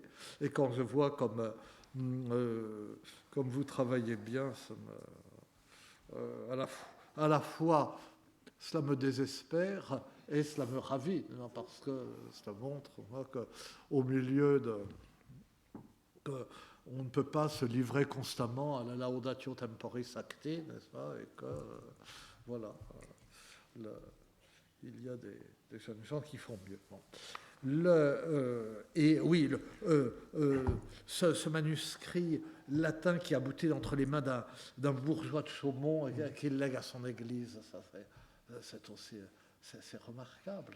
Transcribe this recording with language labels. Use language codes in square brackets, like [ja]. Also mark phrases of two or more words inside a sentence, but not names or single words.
[fr] Et quand je vois comme vous travaillez bien, ça à la fois, cela me désespère et cela me ravit, parce que cela montre qu'au milieu de... on ne peut pas se livrer constamment à la [la] laudatio temporis acti, [fr] n'est-ce pas? Et que, voilà, il y a des jeunes gens qui font mieux. Bon. Et oui, ce manuscrit latin qui aboutit entre les mains d'un bourgeois de Chaumont et qu'il lègue à son église, c'est remarquable.